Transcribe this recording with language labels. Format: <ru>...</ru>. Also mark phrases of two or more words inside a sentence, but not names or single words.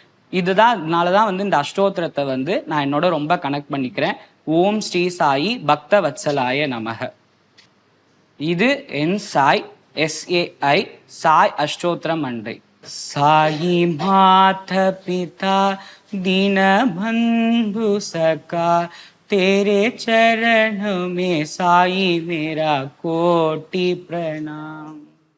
<ta>இதனால தான் வந்து இந்த அஷ்டோத்திரத்தை வந்து நான் என்னோட ரொம்ப கனெக்ட் பண்ணிக்கிறேன்.</ta> <sa>ॐ श्री साई भक्त वत्सलाय नमः.</sa> <ta>இது என் சாய் SAI சாய் அஷ்டோத்திரம் அண்டை.</ta> <hi>साई मात पिता दीन बंधु सका, तेरे चरण में साई मेरा कोटि प्रणाम.</hi>